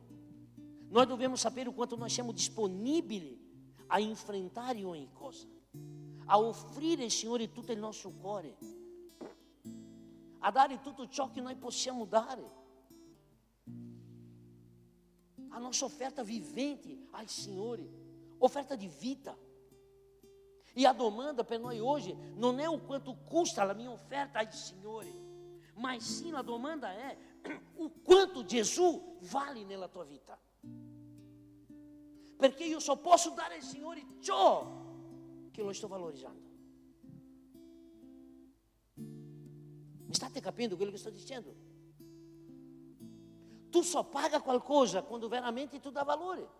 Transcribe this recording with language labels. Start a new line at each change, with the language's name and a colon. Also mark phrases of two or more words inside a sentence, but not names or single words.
Italian: Noi dobbiamo sapere o quanto noi siamo disponibili a enfrentare ogni cosa, a offrire al Signore tutto il nostro cuore, a dare tutto ciò che noi possiamo dare, a nostra offerta vivente al Signore, offerta di vita.
Portuguese: E a
Italian: domanda per noi
Portuguese: hoje
Italian: non è
Portuguese: o quanto custa a minha oferta
Italian: al Signore,
Portuguese: mas sim a domanda é o quanto Gesù vale
Italian: nella tua vita. Perché io só posso dare al Signore ciò che lo sto valorizzando. Mi state capendo quello che sto dicendo? Tu só paga qualcosa quando veramente tu dà valore.